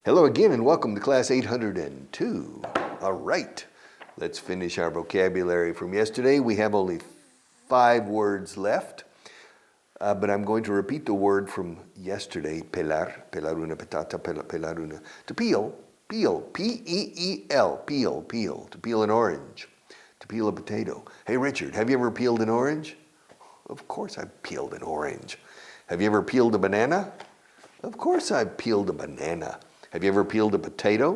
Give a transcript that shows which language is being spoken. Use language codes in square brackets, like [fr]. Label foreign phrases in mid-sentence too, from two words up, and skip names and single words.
[en] again and welcome to class 802. All right, let's finish our vocabulary from yesterday. We have only 5 words left, but I'm going to repeat the word from yesterday, [es] pelar, pelar una patata, pelar una, [en] to peel, P-E-E-L, peel, to peel an orange, to peel a potato. Hey Richard, have you ever peeled an orange? Of course I've peeled an orange. Have you ever peeled a banana? Of course I've peeled a banana. Have you ever peeled a potato?